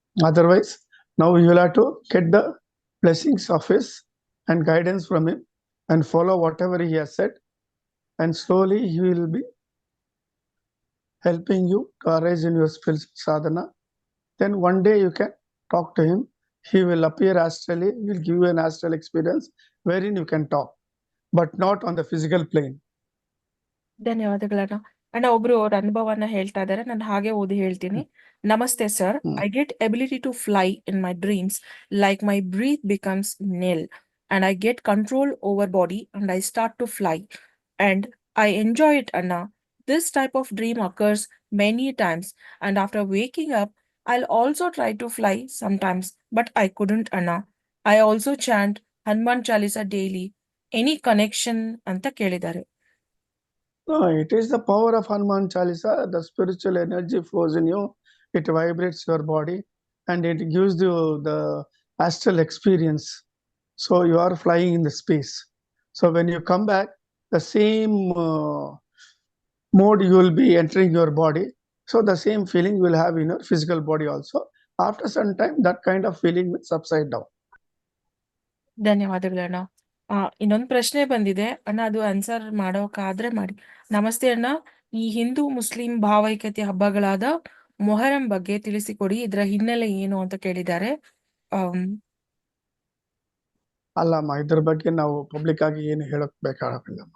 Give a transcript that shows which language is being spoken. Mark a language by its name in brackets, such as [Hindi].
[English] Otherwise, now you will have to get the blessings of his and guidance from him and follow whatever he has said, and slowly he will be helping you to arise in your spiritual sadhana. Then one day you can talk to him. He will appear astrally. He will give you an astral experience wherein you can talk, but not on the physical plane. [Kannada] ಧನ್ಯವಾದಗಳಣ್ಣ. ಅಣ್ಣ, ಒಬ್ರು ಅವ್ರ ಅನುಭವನ ಹೇಳ್ತಾ ಇದ್ದಾರೆ, ನಾನು ಹಾಗೆ ಓದಿ ಹೇಳ್ತೀನಿ. [English] ನಮಸ್ತೆ sir, I get ability to fly in my dreams, like my breath becomes nil and I get control over body and I start to fly and I enjoy it, Anna. This type of dream occurs many times and after waking up I'll also try to fly sometimes, but I couldn't, Anna. I also chant Hanuman Chalisa daily. Any connection [Kannada] ಅಂತ ಕೇಳಿದ್ದಾರೆ. [English] No, it is the power of Hanuman Chalisa. The spiritual energy flows in you. It vibrates your body and it gives you the astral experience. So you are flying in the space. So when you come back, the same mode you will be entering your body. So the same feeling you will have in your physical body also. After some time, that kind of feeling will subside down. [Kannada] ಧನ್ಯವಾದಗಳಣ್ಣ. ಇನ್ನೊಂದು ಪ್ರಶ್ನೆ ಬಂದಿದೆ ಅಣ್ಣ, ಅದು answer ಮಾಡೋಕಾದ್ರೆ ಮಾಡಿ. ನಮಸ್ತೆ ಅಣ್ಣ, ಈ Hindu Muslim ಭಾವೈಕ್ಯತೆ ಹಬ್ಬಗಳಾದ ಮೊಹರಂ ಬಗ್ಗೆ ತಿಳಿಸಿಕೊಡಿ, ಇದರ ಹಿನ್ನೆಲೆ ಏನು ಅಂತ ಕೇಳಿದ್ದಾರೆ. ಅಲ್ಲಮ್ಮ, ಇದ್ರ ಬಗ್ಗೆ ನಾವು ಪಬ್ಲಿಕ್ ಆಗಿ ಏನು ಹೇಳಕ್ ಬೇಕಾಗಿಲ್ಲ.